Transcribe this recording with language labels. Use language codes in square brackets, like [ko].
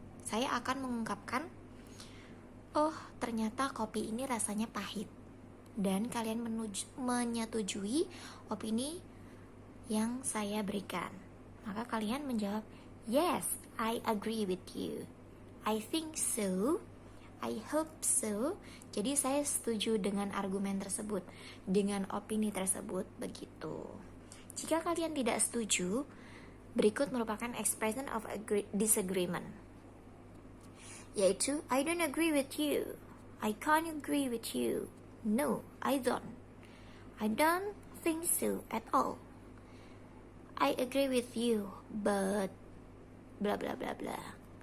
[id] Saya akan mengungkapkan, oh ternyata kopi ini rasanya pahit, dan kalian menyetujui opini yang saya berikan. Maka kalian menjawab, [en] yes, I agree with you, I think so, I hope so. [id] Jadi saya setuju dengan argumen tersebut, dengan opini tersebut, begitu. Jika kalian tidak setuju, berikut merupakan [en] expression of disagreement, yaitu I don't agree with you, I can't agree with you, no, I don't think so at all, I agree with you, but bla bla bla bla.